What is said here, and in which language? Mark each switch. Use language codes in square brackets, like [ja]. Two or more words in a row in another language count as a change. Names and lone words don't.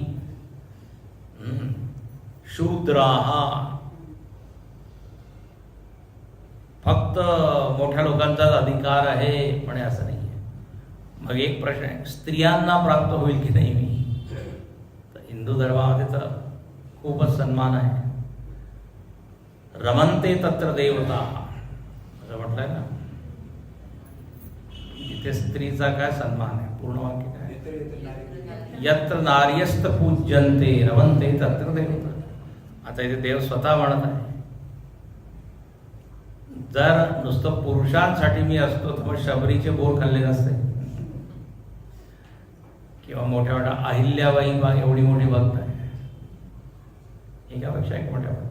[mr] शूद्राहा फक्त मोठ्या लोकांचाच अधिकार आहे, पण असं नाही आहे. मग एक प्रश्न आहे, स्त्रियांना प्राप्त होईल की नाही मी. तर हिंदू धर्मामध्ये तर खूपच सन्मान आहे. [sa] रमन्ते तत्र देवता [mr] असं म्हटलंय ना. इथे स्त्रीचा काय सन्मान आहे? पूर्ण वाक्य काय? [sa] यत्र नार्यस्त पूज्यन्ते रमन्ते तत्र देवता. [mr] आता इथे देव स्वतः म्हणत आहे. जर नुसतं पुरुषांसाठी मी असतो तर मग शबरीचे बोर खाल्ले नसते, किंवा मोठ्या मोठ्या अहिल्याबाई एवढी मोठी भक्त आहे, एकापेक्षा एक मोठ्या भक्त.